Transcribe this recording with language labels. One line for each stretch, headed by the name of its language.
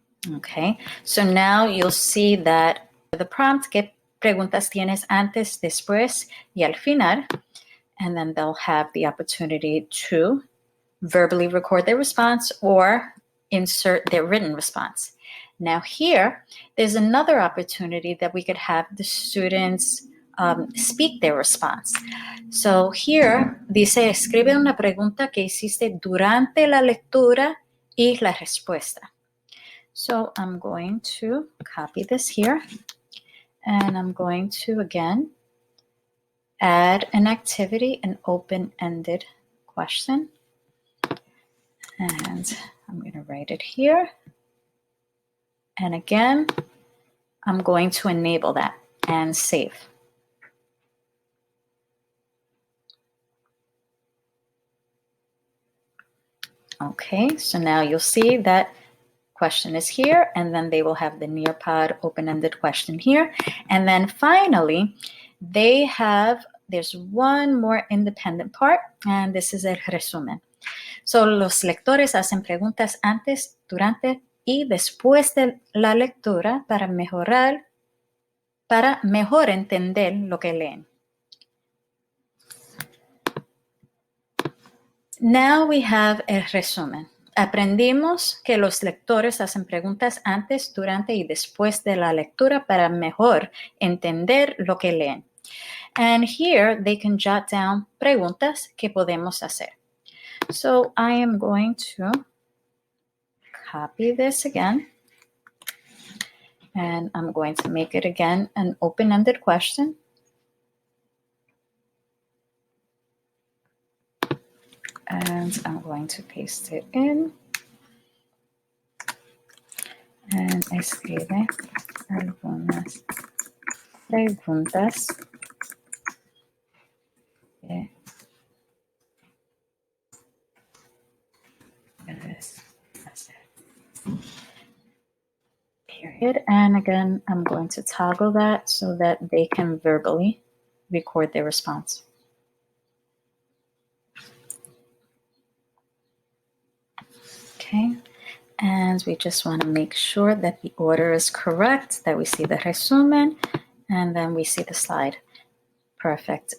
English: Okay, so now you'll see that the prompt,
Spanish: ¿qué preguntas tienes antes, después y al final?
English: And then they'll have the opportunity to verbally record their response or insert their written response. Now here, there's another opportunity that we could have the students speak their response. So here
Spanish: dice, escribe una pregunta que hiciste durante la lectura y la respuesta.
English: So I'm going to copy this here, and I'm going to, again, add an activity, an open-ended question. And I'm going to write it here. And again, I'm going to enable that and save. Okay, so now you'll see that question is here, and then they will have the Nearpod open-ended question here. And then finally, there's one more independent part, and this is el resumen. So
Spanish: los lectores hacen preguntas antes, durante y después de la lectura para mejor entender lo que leen.
English: Now we have
Spanish: el resumen. Aprendimos que los lectores hacen preguntas antes, durante y después de la lectura para mejor entender lo que leen.
English: And here they can jot down
Spanish: preguntas que podemos hacer.
English: So I am going to copy this again. And I'm going to make it again an open-ended question. And I'm going to paste it in. And
Spanish: escribe algunas preguntas que debes hacer.
English: Period. And again, I'm going to toggle that so that they can verbally record their response. Okay. And we just want to make sure that the order is correct, that we see the resumen, and then we see the slide. Perfect.